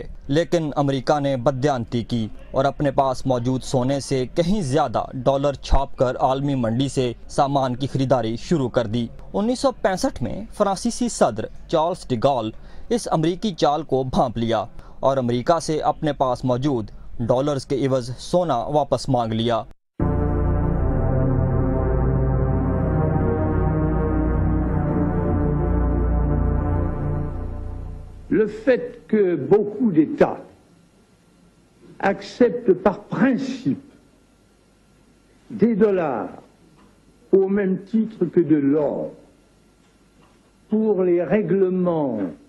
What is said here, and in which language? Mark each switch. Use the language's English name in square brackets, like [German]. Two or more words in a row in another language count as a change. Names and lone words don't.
[Urdu] لیکن امریکہ نے بددیانتی کی اور اپنے پاس موجود سونے سے کہیں زیادہ ڈالر چھاپ کر عالمی منڈی سے سامان کی خریداری شروع کر دی. 1965 میں فرانسیسی صدر چارلس ڈی گال اس امریکی چال کو بھانپ لیا اور امریکہ سے اپنے پاس موجود ڈالرز کے عوض سونا واپس مانگ لیا. [French] Le fait que beaucoup d'États acceptent par principe des dollars au même titre que de l'or pour les règlements